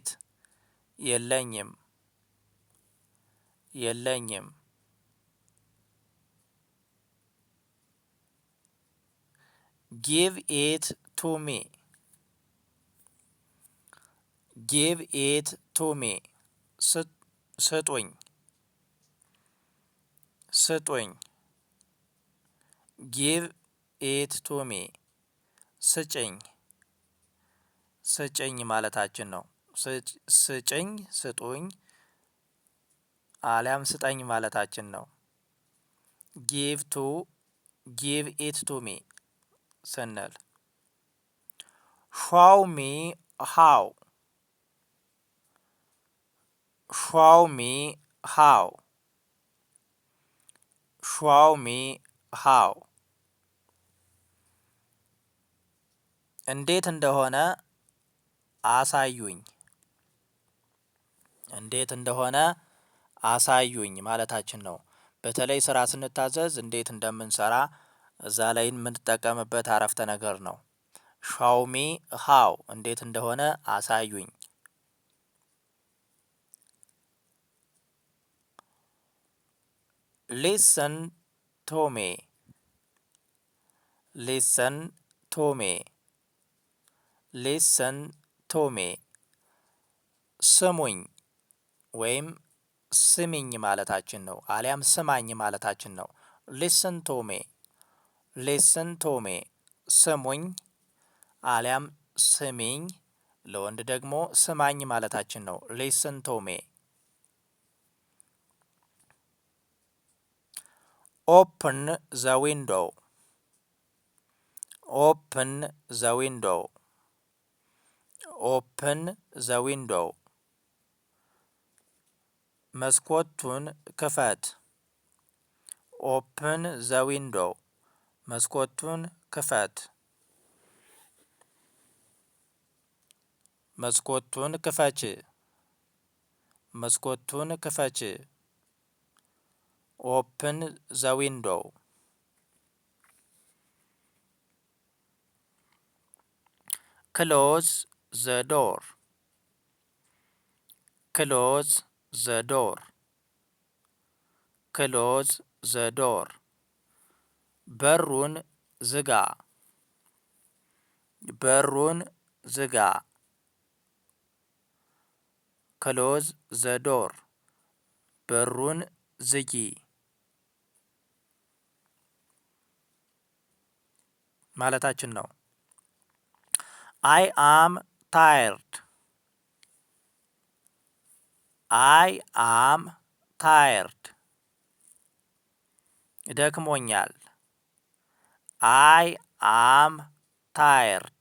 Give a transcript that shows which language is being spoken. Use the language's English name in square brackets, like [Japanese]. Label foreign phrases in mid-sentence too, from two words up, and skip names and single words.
[Amharic] የለኝም የለኝም። [English] Give it to me. Give it to me. [Amharic] ስጡኝ ስጡኝ። [English] Give it to me. [Amharic] ስጭኝ ስጭኝ ማለታችን ነው። ስጭኝ ስጡኝ አሊያም ስጠኝ ማለታችን ነው። [English] give it to me [Amharic] ስንል [English] show me how. show me how. show me how. [Amharic] እንዴት እንደሆነ አሳዩኝ። እንዴት እንደሆነ አሳዩኝ ማለታችን ነው። በተለይ ስራ ስንታዘዝ እንዴት እንደምንሰራ እዛ ላይ የምንጠቀምበት አረፍተ ነገር ነው። [English] show me how [Amharic] እንዴት እንደሆነ አሳዩኝ። [English] listen to me. listen to me. listen to me. [Amharic] ስሙኝ ወይም ስሚኝ ማለታችን ነው። አሊያም ስማኝ ማለታችን ነው። [English] listen to me. listen to me. [Amharic] ስሙኝ አሊያም ስሚኝ። ለወንድ ደግሞ ስማኝ ማለታችን ነው። [English] listen to me. open the window. open the window. open the window. [Amharic] መስኮቱን ክፈት። [English] open the window. [Amharic] መስኮቱን ክፈት። መስኮቱን ክፈች። መስኮቱን ክፈች። [English] open the window. close the door. close the door. close the door. [Amharic] በሩን ዝጋ። በሩን ዝጋ። [English] close the door. [Amharic] በሩን ዝጊ ማለታችን ነው። [English] I am tired. I am tired. ደክሞኛል። I am tired.